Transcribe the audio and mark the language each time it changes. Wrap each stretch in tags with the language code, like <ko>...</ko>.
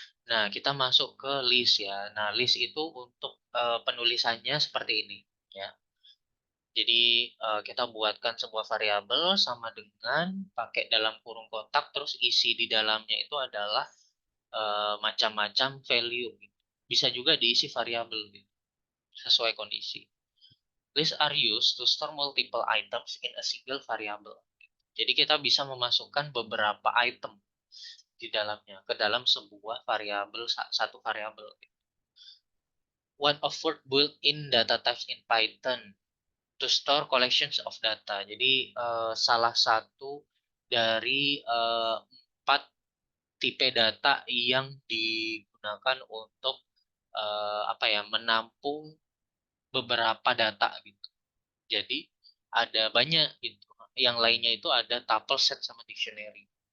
<id>Nah, kita masuk ke list ya. Nah, list itu untuk penulisannya seperti ini ya. Jadi kita buatkan sebuah variabel sama dengan pakai dalam kurung kotak, terus isi di dalamnya itu adalah macam-macam value gitu. Bisa juga diisi variabel gitu, sesuai kondisi.</id> <en>Lists are used to store multiple items in a single variable.</en> <id>Jadi kita bisa memasukkan beberapa item di dalamnya ke dalam sebuah variabel, satu variabel.</id> <en>One of word built-in data types in Python to store collections of data.</en> <id>Jadi salah satu dari empat tipe data yang digunakan untuk apa ya, menampung beberapa data gitu. Jadi ada banyak gitu. Yang lainnya itu ada tuple set sama dictionary.</id>